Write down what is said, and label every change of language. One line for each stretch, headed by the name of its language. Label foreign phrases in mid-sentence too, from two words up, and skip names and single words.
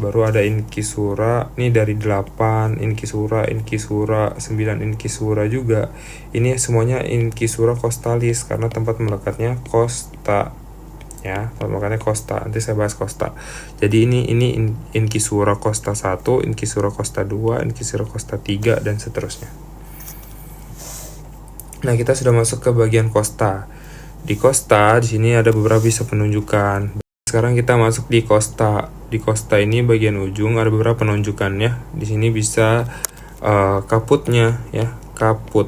Indonesian: Baru ada incisura, ini dari 8 incisura, 9 incisura juga. Ini semuanya
Latin: incisura costalis
Indonesian: karena tempat melekatnya costa ya, makanya costa. Nanti saya bahas costa. Jadi ini incisura costa 1, incisura costa 2, incisura costa 3 dan seterusnya. Nah, kita sudah masuk ke bagian costa. Di costa di sini ada beberapa bisa penunjukan. Sekarang kita masuk di costa. Di costa ini bagian ujung ada beberapa penunjukannya. Di sini bisa kaputnya ya, kaput.